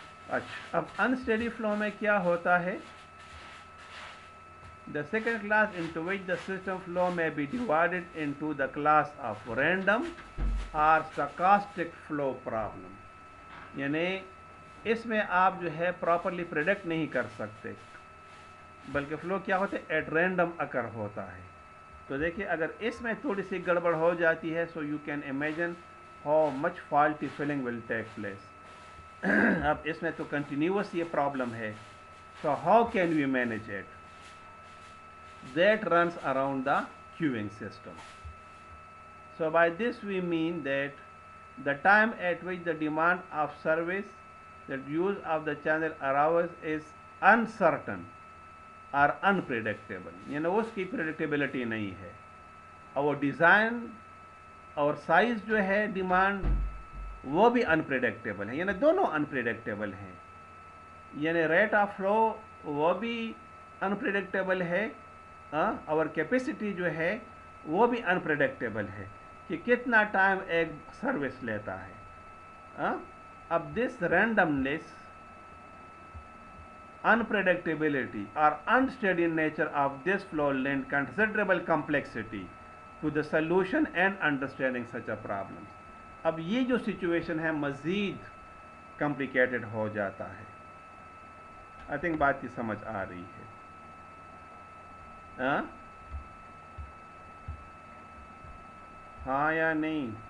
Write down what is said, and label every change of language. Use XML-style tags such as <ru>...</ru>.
<hi>अच्छा, अब unsteady flow में क्या होता है,</hi> <en>the second class into which the system flow may be divided into the class of random or stochastic flow problem,</en> <hi>यानी इसमें आप जो है प्रॉपरली प्रेडिक्ट नहीं कर सकते, बल्कि फ्लो क्या होता है एट रैंडम अकर होता है। तो देखिए अगर इसमें थोड़ी सी गड़बड़ हो जाती है,</hi> <en>So you can imagine how much faulty filling will take place.</en> <hi>अब इसमें तो कंटिन्यूस ये प्रॉब्लम है,</hi> <en>So how can we manage it? That runs around the queuing system. So by this we mean that the time at which the demand of service, the use of the channel arrives is uncertain or unpredictable,</en> <hi>यानी उसकी predictability नहीं है, और design और size जो है demand वो भी अनप्रेडिक्टेबल है, यानी दोनों अनप्रेडिक्टेबल हैं, यानी रेट ऑफ फ्लो वो भी अनप्रेडिक्टेबल है, और कैपेसिटी जो है वो भी अनप्रेडिक्टेबल है कि कितना टाइम एक सर्विस लेता है।</hi> <en>अब this randomness, unpredictability or unsteady nature of this flow lend considerable complexity to the solution and understanding such a problem.</en> <hi>अब ये जो सिचुएशन है मज़ीद कॉम्प्लिकेटेड हो जाता है। आई थिंक बात की समझ आ रही है। हाँ या नहीं?</hi>